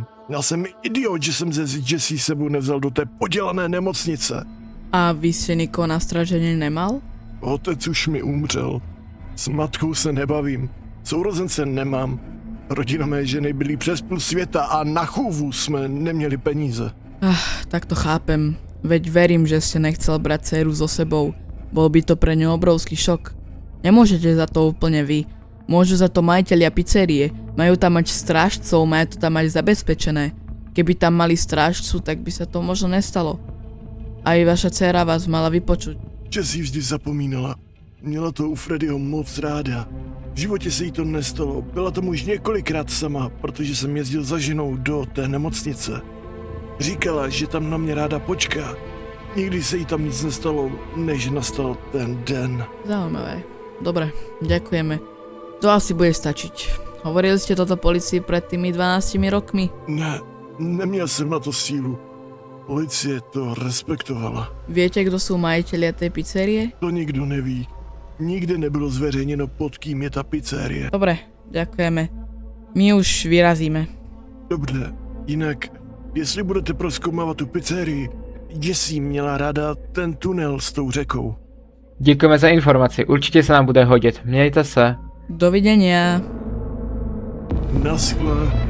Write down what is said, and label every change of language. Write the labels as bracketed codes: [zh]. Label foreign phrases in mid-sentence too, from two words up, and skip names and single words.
[cs] Já jsem idiot, že jsem ze Jessie sebou nevzal do té podělané nemocnice. [sk] A vy ste nikoho na stražení nemal? [cs] Otec už mi umřel. S matkou se nebavím. Sourozence nemám. Rodina mé ženy byli přes půl světa a na chůvu jsme neměli peníze. [sk] Tak to chápem. Veď verím, že ste nechcel brať dceru so sebou. Bol by to pre ňu obrovský šok. Nemôžete za to úplne vy. Môžu za to majitelia pizzerie. Majú tam mať strážcov, majú to tam mať zabezpečené. Keby tam mali strážcu, tak by sa to možno nestalo. Aj vaša dcera vás mala vypočuť. [cs] Jessie vždy zapomínala. Měla to u Freddyho moc ráda. V životě se jí to nestalo. Byla tam už několikrát sama, protože jsem jezdil za ženou do té nemocnice. Říkala, že tam na mě ráda počká. Nikdy se jí tam nic nestalo, než nastal ten den. [sk] Zaujímavé. Dobre, ďakujeme. To asi bude stačiť. Hovorili ste toto policii pred tými 12 rokmi? [cs] Ne, neměl jsem na to sílu. Policie to respektovala. [sk] Viete, kto sú majitelia tej pizzerie? [cs] To nikdo neví. Nikde nebylo zveřejněno, pod kým je ta pizzerie. [sk] Dobre, ďakujeme. My už vyrazíme. [cs] Dobře, jinak, jestli budete prozkoumávat tu pizzerii, Jessie měla ráda ten tunel s tou řekou. Děkujeme za informaci, určitě se nám bude hodit. Mějte se. [sk] Dovidenia. [cs] Naschle.